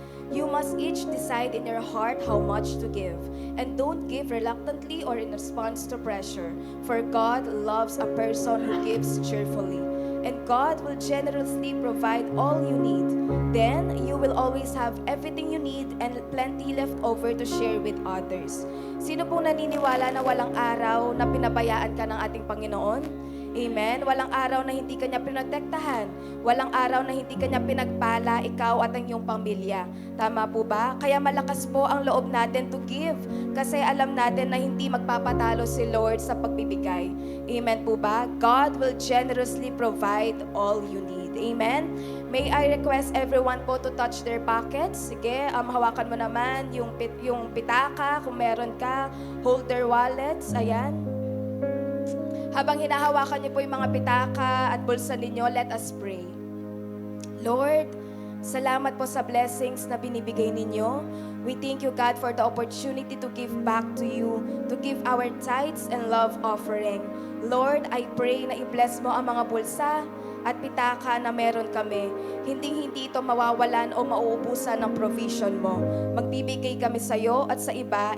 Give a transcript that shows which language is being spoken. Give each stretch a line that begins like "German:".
English: You must each decide in your heart how much to give, and don't give reluctantly or in response to pressure, for God loves a person who gives cheerfully. And God will generously provide all you need. Then you will always have everything you need and plenty left over to share with others.
Filipino: Sino pong naniniwala na walang araw na pinabayaan ka ng ating Panginoon? Amen? Walang araw na hindi kanya pinotektahan. Walang araw na hindi kanya pinagpala, ikaw at ang iyong pamilya. Tama po ba? Kaya malakas po ang loob natin to give. Kasi alam natin na hindi magpapatalo si Lord sa pagbibigay. Amen po ba?
English: God will generously provide all you need. Amen? May I request everyone po to touch their pockets.
Filipino: Sige, hawakan mo naman yung pitaka kung meron ka.
English: Hold their wallets.
Filipino: Ayan. Habang hinahawakan niyo po yung mga pitaka at bulsa ninyo,
English: let us pray.
Filipino: Lord, salamat po sa blessings na binibigay ninyo.
English: We thank you, God, for the opportunity to give back to you, to give our tithes and love offering.
Filipino: Lord, I pray na i-bless mo ang mga bulsa at pitaka na meron kami. Hindi ito mawawalan o mauubusan ng provision mo. Magbibigay kami sa iyo at sa iba.